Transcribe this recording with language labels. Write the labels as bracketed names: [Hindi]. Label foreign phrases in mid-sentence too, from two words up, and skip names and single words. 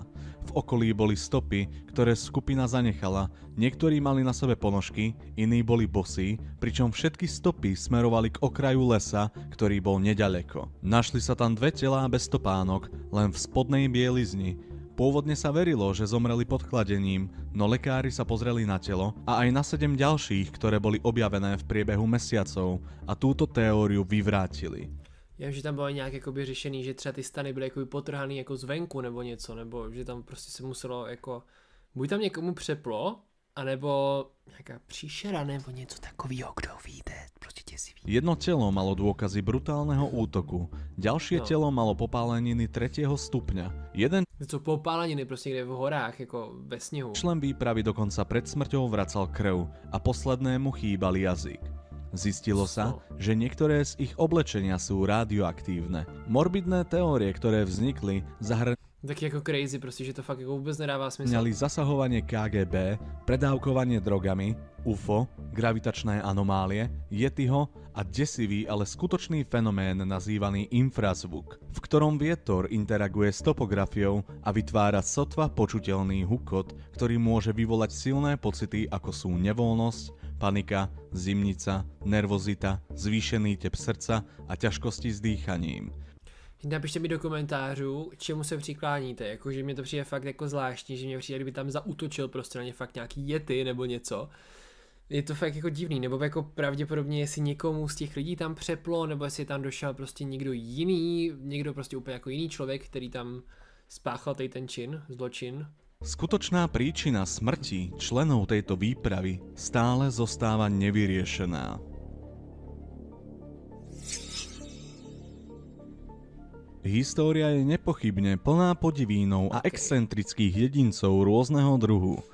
[Slovak] V okolí boli stopy, ktoré skupina zanechala, niektorí mali na sebe ponožky, iní boli bosí, pričom všetky stopy smerovali k okraju lesa, ktorý bol neďaleko. Našli sa tam 2 telá bez stopánok, len v spodnej bielizni. Pôvodne sa verilo, že zomreli pod chladením, no lekári sa pozreli na telo a aj na 7 ďalších, ktoré boli objavené v priebehu mesiacov a túto teóriu vyvrátili. [Czech] Já že tam bylo nějak jakoby řešený, že třeba ty stany byly jakoby potrhaný jako zvenku nebo něco, nebo že tam prostě se muselo jako, buď tam někomu přeplo, anebo nějaká příšera nebo něco takového, kdo víte, prostě děsivý. [Slovak] Jedno telo malo dôkazy brutálneho útoku, ďalšie telo malo popáleniny 3. stupňa. Jeden [Czech] něco popáleniny prostě někde v horách, jako ve sněhu. [Slovak] člen výpravy dokonca pred smrťou vracal krv a poslednému chýbal jazyk. Zistilo sa, že niektoré z ich oblečenia sú radioaktívne. Morbidné teórie, ktoré vznikli, [Czech] Tak jako crazy, prostě, že to fakt jako vůbec nedává smysl. [Slovak] zahrňali zasahovanie KGB, predávkovanie drogami, UFO, gravitačné anomálie, Yetiho a desivý, ale skutočný fenomén nazývaný infrazvuk, v ktorom vietor interaguje s topografiou a vytvára sotva počuteľný hukot, ktorý môže vyvolať silné pocity, ako sú nevoľnosť, panika, zimnica, nervozita, zvýšený tep srdca a ťažkosti s dýchaním. [Czech] Napište mi do komentářů, čemu se přikláníte, jakože mě to přijde fakt jako zvláštní, že mě přijde, kdyby tam zaútočil prostě na ně fakt nějaký Yeti nebo něco. Je to fakt jako divný, nebo jako pravděpodobně jestli někomu z těch lidí tam přeplo, nebo jestli tam došel prostě někdo jiný, někdo prostě úplně jako jiný člověk, který tam spáchal ten čin, zločin. [Slovak] Skutočná príčina smrti členov tejto výpravy stále zostáva nevyriešená. História je nepochybne plná podivínov a excentrických jedincov rôzneho druhu.